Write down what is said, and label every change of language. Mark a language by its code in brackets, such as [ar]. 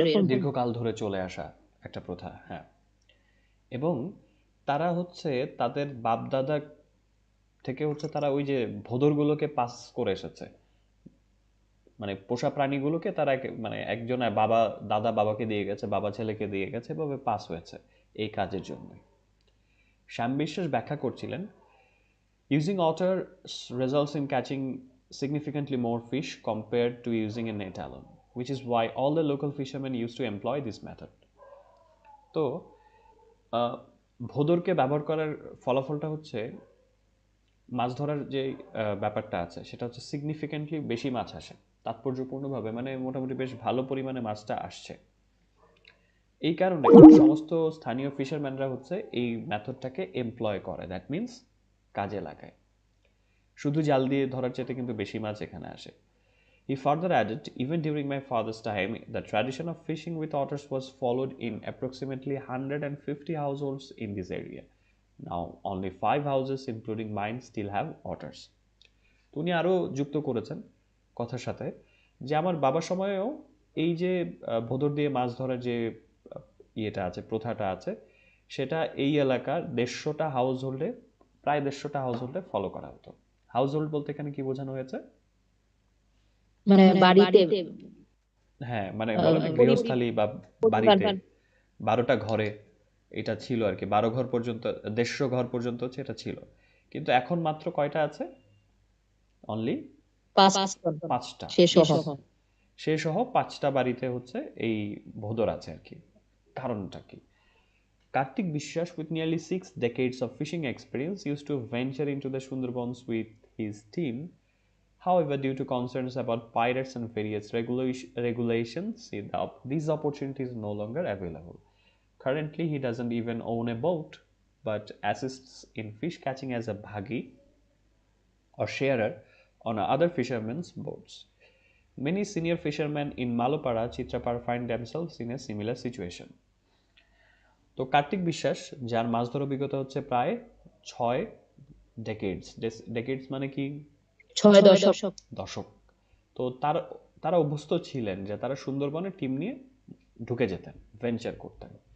[bn] দীর্ঘকাল ধরে চলে আসা একটা প্রথা। হ্যাঁ, এবং তারা হচ্ছে তাদের বাপ দাদা থেকে হচ্ছে তারা ওই যে ভোদরগুলোকে পাস করে এসেছে, মানে পোষা প্রাণীগুলোকে তারা মানে একজন বাবা দাদা বাবাকে দিয়ে গেছে, বাবা ছেলেকে দিয়ে গেছে, এভাবে পাস হয়েছে এই কাজের জন্য। শ্যাম বিশ্বাস ব্যাখ্যা করছিলেন, [en] Using otter results in catching significantly more fish compared to using a net alone, which is why all the local fishermen used to employ this method. [bn] তো ভোদরকে ব্যবহার করার ফলাফলটা হচ্ছে মাছ ধরার যে ব্যাপারটা আছে সেটা হচ্ছে সিগনিফিকেন্টলি বেশি মাছ আসে, তাৎপর্যপূর্ণভাবে, মানে মোটামুটি বেশ ভালো পরিমাণে মাছটা আসছে। এই কারণে সমস্ত স্থানীয় ফিশারম্যানরা হচ্ছে এই মেথডটাকে এমপ্লয় করে, দ্যাট মিনস কাজে লাগায়। শুধু জাল দিয়ে ধরার চাইতে কিন্তু বেশি মাছ এখানে আসে। [en] He further added, even during my father's time, the tradition of fishing with otters was followed in approximately 150 households in this area. Now, only 5 houses, including mine, still have otters. [bn] তো উনি আরও যুক্ত করেছেন কথার সাথে যে আমার বাবার সময়েও এই যে ভোঁদর দিয়ে মাছ ধরার যে ইয়েটা আছে, প্রথাটা আছে, সেটা এই এলাকার 150টা হাউস হোল্ডে, প্রায় 150টা হাউস হোল্ডে ফলো করা হতো। হাউস হোল্ড বলতে এখানে কি বোঝানো হয়েছে? মানে বাড়িতে, হ্যাঁ, মানে বলে না গৃহস্থালী বা বাড়িতে 12টা ঘরে এটা ছিল আর কি, 12 ঘর পর্যন্ত, 150 ঘর পর্যন্ত হচ্ছে এটা ছিল। কিন্তু এখন মাত্র কয়টা আছে? অনলি 5টা, সে সহ 5টা বাড়িতে হচ্ছে এই ভোঁদর আছে আর কি। কারণটা কি? [en] Kartik Bishwas, with nearly 6 decades of fishing experience, used to venture into the Sundarbans with his team. However, due to concerns about pirates and various regulations, these opportunities are no longer available. Currently, he doesn't even own a boat, but assists in fish catching as a bhagi or sharer on other fishermen's boats. Many senior fishermen in Malopara, Chitrapar find themselves in a similar situation. [bn] তো কার্তিক বিশ্বাস, যার মাছ ধরা অভিজ্ঞতা হচ্ছে প্রায় 6 decades, decades মানে কি 6 দশক। দশক। তো তারা অভ্যস্ত ছিলেন যে তারা সুন্দরবনে টিম নিয়ে ঢুকে যেতেন, ভেঞ্চার করতেন।